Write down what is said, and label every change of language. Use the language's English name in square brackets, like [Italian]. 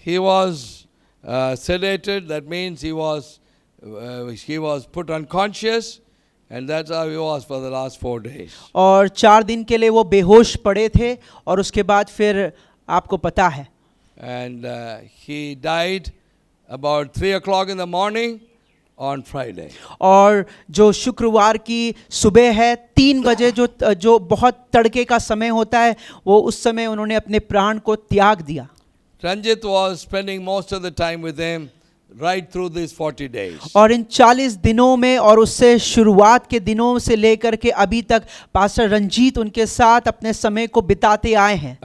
[English] He was sedated. That means he was put unconscious, and that's how he was for the last 4 days. [Hindi] और 4 दिन के लिए वो बेहोश पड़े थे और उसके बाद फिर आपको पता है। [English] And he died about 3 o'clock in the morning on Friday. [Hindi] और जो शुक्रवार की सुबह है 3 बजे जो बहुत तड़के का समय होता है वो उस समय उन्होंने अपने प्राण को त्याग दिया। [English] Ranjit was spending most of the time with him right through these 40 days. [Hindi] और इन 40 दिनों में और उससे शुरुआत के दिनों से लेकर के अभी तक पास्टर रंजीत उनके साथ अपने समय को बिताते आए हैं।